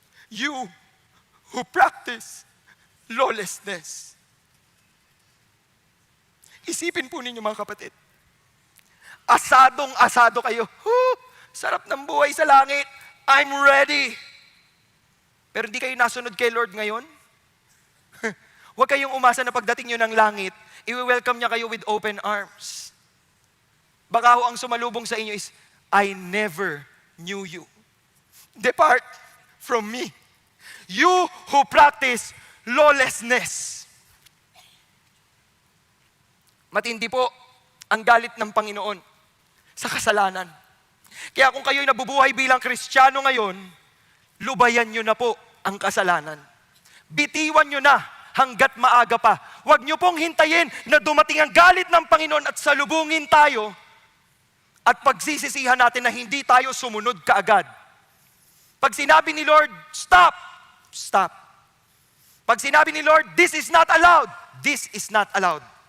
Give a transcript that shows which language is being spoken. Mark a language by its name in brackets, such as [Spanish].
[English] You who practice lawlessness. [Filipino] Isipin po ninyo mga kapatid. Asadong-asado kayo. Sarap ng buhay sa langit. [English] I'm ready. [Filipino] Pero hindi kayo nasunod kay Lord ngayon? Huwag kayong umasa na pagdating nyo ng langit, i-welcome niya kayo [English] with open arms. [Filipino] Baka ho ang sumalubong sa inyo is, [English] I never knew you. Depart from me. You who practice lawlessness. [Filipino] Matindi po ang galit ng Panginoon sa kasalanan. Kaya kung kayo'y nabubuhay bilang Kristiyano ngayon, lubayan nyo na po ang kasalanan. Bitiwan nyo na hanggat maaga pa. Huwag nyo pong hintayin na dumating ang galit ng Panginoon at salubungin tayo at pagsisisihan natin na hindi tayo sumunod kaagad. Pag sinabi ni Lord, stop, stop. Pag sinabi ni Lord, [English] this is not allowed, this is not allowed.